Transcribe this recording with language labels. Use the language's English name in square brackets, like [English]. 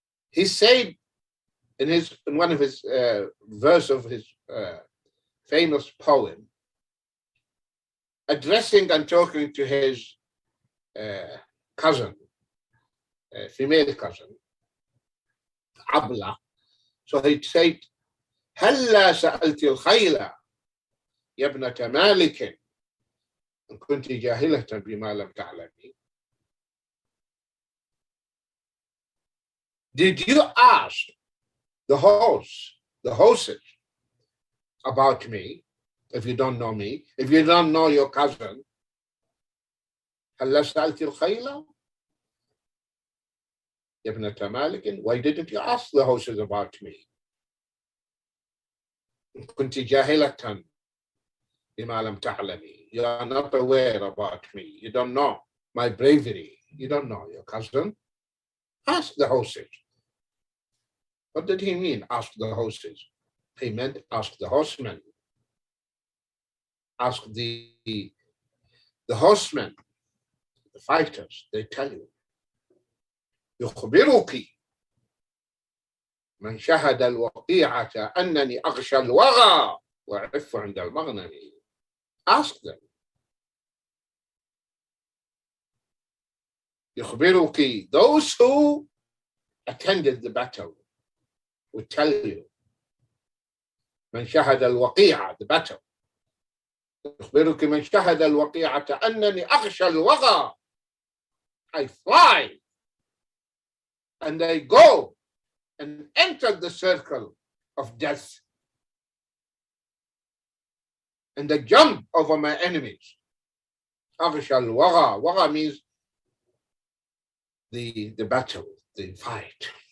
[English] He said in one of his verse of his famous poem, addressing and talking to his cousin, a female cousin, Abla. So he'd say, [Arabic] هلا سألت الخيل يا ابنة مالك إن كنت جاهلة بما لم تعلمي. [English] Did you ask the horses about me if you don't know me, if you don't know your cousin? [Arabic] هلا سألت الخيل يا ابنة مالك. [English] Why didn't you ask the horses about me? [Arabic] إن كنت جاهلة بما لم تعلمي. [English] You are not aware about me. You don't know my bravery. You don't know your cousin. Ask the horses. What did he mean, ask the horses? He meant ask the horsemen. Ask the horsemen, the fighters, they tell you. [Arabic] يخبرك من شهد الوقيعة أنني أغشى الوغى وأعف عند المغنم. [English] Ask them. [Arabic] يخبرك, [English] those who attended the battle would tell you. [Arabic] من شهد الوقيعة, [English] the battle. [Arabic] يخبرك من شهد الوقيعة أنني أغشى الوغى. [English] I fly and I go and enter the circle of death and I jump over my enemies. [Arabic] أغشى الوغى. [English] وغى means the battle, the fight.